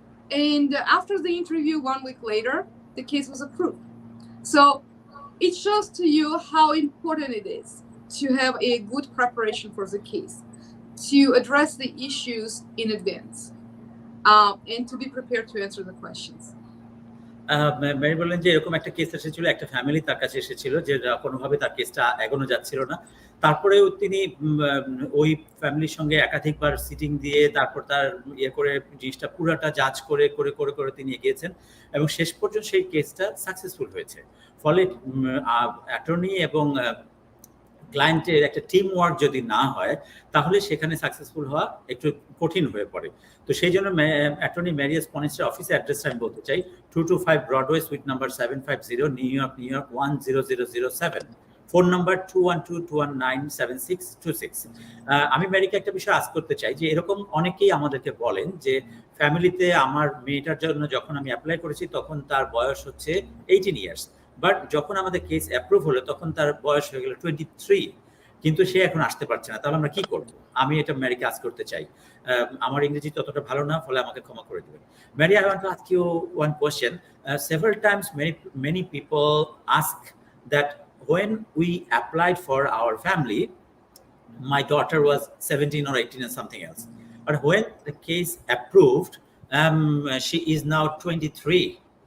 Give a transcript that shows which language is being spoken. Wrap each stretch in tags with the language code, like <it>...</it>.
<en>And after the interview 1 week later, the case was approved. So it shows to you how important it is to have a good preparation for the case, to address the issues in advance. And to be prepared to answer the questions.</en> <bn>Mary বললেন যে এরকম একটা case এসেছিল, একটা family তার কাছে এসেছিল যে কোনোভাবে তার কেসটা এগোনো যাচ্ছিল না। তারপরেও তিনি ওই ফ্যামিলির সঙ্গে একাধিকবার সিটিং দিয়ে তারপর তার করে জিনিসটা পুরাটা জাজ করে করে করে করে তিনি এগিয়েছেন এবং শেষ পর্যন্ত সেই কেসটা সাকসেসফুল হয়েছে। ফলে অ্যাটর্নি এবং ক্লায়েন্টের একটা টিম ওয়ার্ক যদি না হয় তাহলে সেখানে সাকসেসফুল হওয়া একটু কঠিন হয়ে পড়ে। তো সেই জন্য অ্যাটর্নি ম্যারিয়াস পনিস্টার অফিসের অ্যাড্রেসটা আমি বলতে চাই, 225 Broadway sweet number 750, new York 10007, phone number 212-219-7626। আমি ম্যারিকে একটা বিষয় আস্ক করতে চাই যে এরকম অনেকেই আমাদেরকে বলেন যে ফ্যামিলিতে আমার মেয়েটার জন্য যখন আমি অ্যাপ্লাই করেছি তখন তার বয়স হচ্ছে 18 ইয়ার্স, বাট যখন আমাদের কেস অ্যাপ্রুভ হলো তখন তার বয়স হয়ে গেল 23, কিন্তু সে এখন আসতে পারছে না, তাহলে আমরা কি করব? আমি এটা ম্যারিকে আস্ক করতে চাই। আমার ইংরেজি ততটা ভালো না, ফলে আমাকে ক্ষমা করে দেবেন।</bn> <en>Mary, I want to ask you one question. Several times many people ask that when we applied for our family, my daughter was 17 or 18 and something else, but when the case approved, she is now 23.</en>